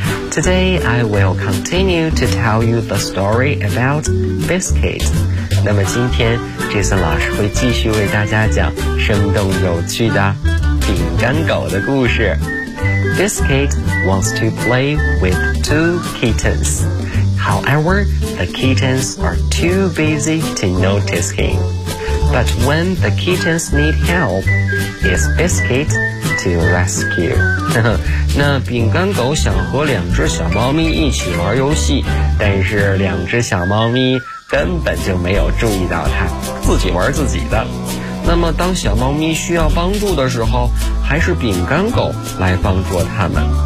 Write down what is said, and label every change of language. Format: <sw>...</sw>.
<en>Today I will continue to tell you the story about Biscuit.</en> <zh>那么今天 Jason 老师会继续为大家讲生动有趣的饼干狗的故事。</zh> <en>Biscuit wants to play with two kittens. However, the kittens are too busy to notice him. But when the kittens need help, it's Biscuit to rescue.</en> <zh>那饼干狗想和两只小猫咪一起玩游戏，但是两只小猫咪根本就没有注意到它，自己玩自己的。那么当小猫咪需要帮助的时候，还是饼干狗来帮助它们。</zh>